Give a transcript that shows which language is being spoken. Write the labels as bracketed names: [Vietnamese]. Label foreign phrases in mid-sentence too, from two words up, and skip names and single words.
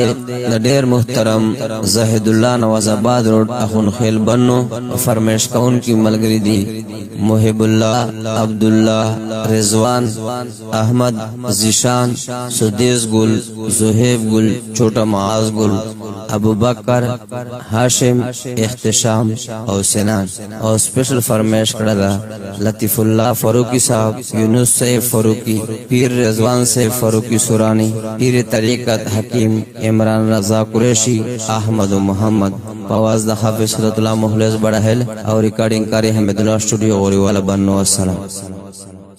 [Pashto] د ډېر محترم زاهد الله نواز آباد روډ اخون خیل بنو فرمایش کون کی ملګری دي محب الله عبد الله رضوان احمد زیشان سدیس گل زہیب گل چھوٹا معاذ گل ابو بکر ہاشم احتشام او سنان او سپیشل فرمایش کړه لطیف الله فاروقی صاحب یونس صاحب فاروقی پیر رضوان صاحب فاروقی سورانی پیر طریقت حکیم عمران رضا قریشی احمد و محمد پواز د حافظ صلی الله مخلص بڑا هل او ریکارډینګ کاری حمد الله سټوډیو غوریوالا بنو السلام